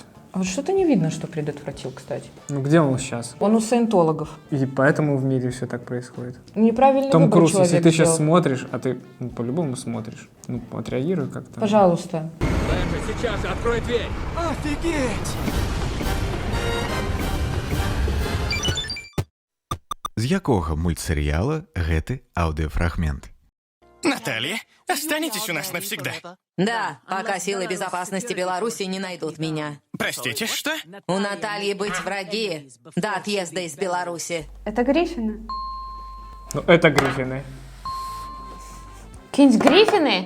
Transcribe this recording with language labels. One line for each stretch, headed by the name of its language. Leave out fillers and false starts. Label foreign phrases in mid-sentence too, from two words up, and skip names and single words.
Russian: А вот что-то не видно, что предотвратил, кстати. Ну где он сейчас? Он у саентологов. И поэтому в мире все так происходит. Неправильный Том выбор Круз, если человек ты сейчас сделал. смотришь, а ты по-любому смотришь, ну отреагируй как-то. Пожалуйста. Сейчас открой дверь. Офигеть!
Belarusian: З якога мультсерыяла гэты аўдыофрагмент?
Russian: Наталья, останетесь у нас навсегда. Да, пока силы безопасности Беларуси не найдут меня. Простите, что? У Натальи быть враги до отъезда из Беларуси. Это Гриффины. Ну это Гриффины. Какие-нибудь Гриффины?